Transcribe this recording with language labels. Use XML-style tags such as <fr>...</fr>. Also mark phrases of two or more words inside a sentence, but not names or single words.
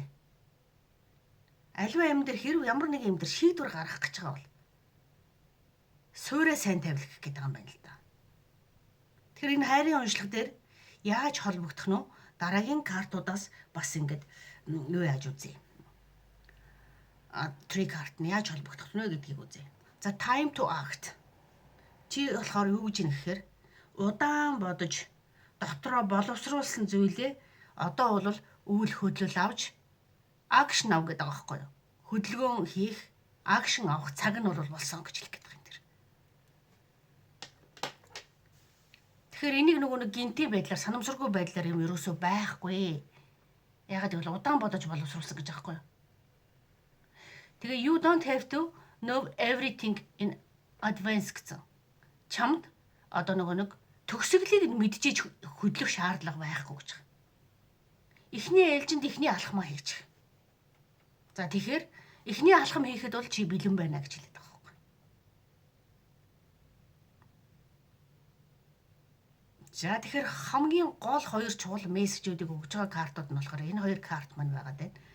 <mn>Аливаа юм дээр хэрв ямар нэг юм дээр шийдвэр гаргах гэж байгаа бол суураа сайн тавих гэдэг юм байна л да. Тэгэхээр энэ хайрын уншлага дээр яаж холбогдох нь дараагийн картуудаас бас ингэж юу яаж үзье.</mn> <en>Tree card</en> <mn>нь яаж холбогдох нь гэдгийг үзье.</mn> <en>За time to act.</en> <mn>Чи болохоор юу гэж юм гэхээр удаан бодож дотроо боловсруулсан зүйлээ одоо бол үйл хөдлөл авч акшн ав гэдэг байгаа байхгүй юу? Хөдөлгөөн хийх, акшн авах цаг нь бол болсон гэж хэлэх гэдэг юм дэр. Тэгэхээр энийг нэг гинти байдлаар, санамсаргүй байдлаар юм ерөөсөө байхгүй. Ягаад гэвэл удаан бодож боловсруулсан гэж байгаа байхгүй юу? Тэгээ</mn> <en>you don't have to know everything in advance</en> <mn>гэсэн. Чамд одоо нэг төгсгөлийг мэдчихэж хөдлөх шаардлага байхгүй гэж байна. Эхний ээлжинд эхний алхмаа хийж. За тэгэхээр эхний алхам хийхэд бол чи бэлэн байна гэж хэлээд байгаа байхгүй. За тэгэхээр хамгийн гол 2 чухал мессежүүдийг өгж байгаа картууд нь болохоор энэ 2 карт маань байгаа дээ.</mn>